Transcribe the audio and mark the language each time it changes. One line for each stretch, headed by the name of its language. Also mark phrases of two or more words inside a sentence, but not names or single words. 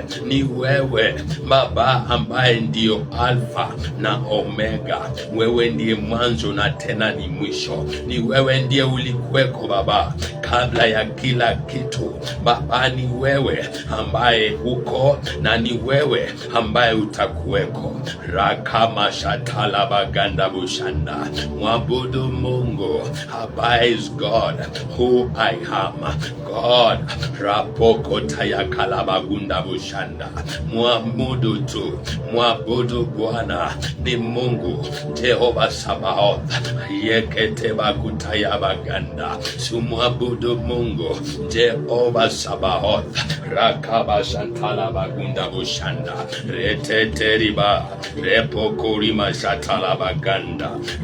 Swahili: Ni wewe Baba ambaye ndio Alfa na Omega. Wewe ndiye mwanzo na tena ni mwisho. Ni wewe ndiye ulikuweko Baba kabla ya kila kitu. Baba, ni wewe ambaye uko na ni wewe ambaye utakuweko. Rakama shatala baganda bushanda. Mwabudu Mungu ambaye
English: is God who I am. God rapoko taya kalabagunda bushanda.
Swahili: Mwabudu tu, mwabudu Bwana ni Mungu Jehova Sabaoth. Yekete bakutaya baganda. Sumwabudu Mungu Jehova Sabaoth. Rakaba shantala bagunda bushanda. Reteteriba repoko rima shatala baganda.